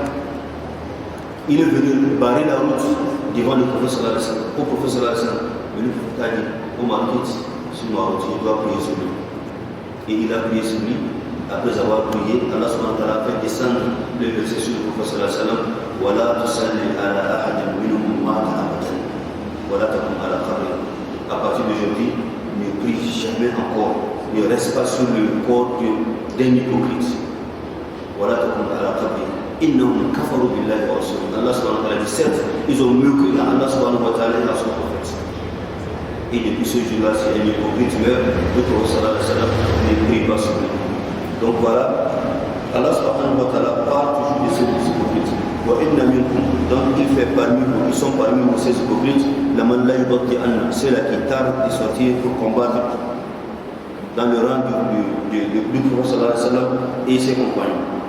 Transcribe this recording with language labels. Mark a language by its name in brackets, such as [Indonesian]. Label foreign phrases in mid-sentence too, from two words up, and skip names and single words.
[French] Il est venu barrer la route devant le prophète [Arabic] صلى الله عليه وسلم. [French] Au prophète [Arabic] صلى الله عليه وسلم, [French] le prophète a dit, Omar, quitte sur ma route, il doit prier sur lui. Et il a prié sur lui. Après avoir prié, [Arabic] الله سبحانه وتعالى [French] a fait descendre le verset sur le prophète [Arabic] صلى الله عليه وسلم. ولا تصل على أحد منهم مات أبدا. ولا تقم على قبره. [French] À partir d'aujourd'hui, ne prie jamais encore. Ne reste pas sur le corps d'un hypocrite. [Arabic] ولا تقم على قبره. إنهم كفروا بالله ورسوله. الله سبحانه وتعالى [French] dit certes, ils ont mieux que [Arabic] الله سبحانه وتعالى [French] et à son prophète. Et depuis ce jour-là, si un hypocrite meurt, le prophète [Arabic] صلى الله عليه وسلم [French] ne prie pas sur lui. Donc voilà, [Arabic] الله سبحانه وتعالى [French] parle toujours de ces hypocrites. Donc il fait parmi vous, ils sont parmi vous ces hypocrites, ceux-là qui tardent de sortir pour combattre dans le rang du prophète [Arabic] صلى الله عليه وسلم [French] et ses compagnons.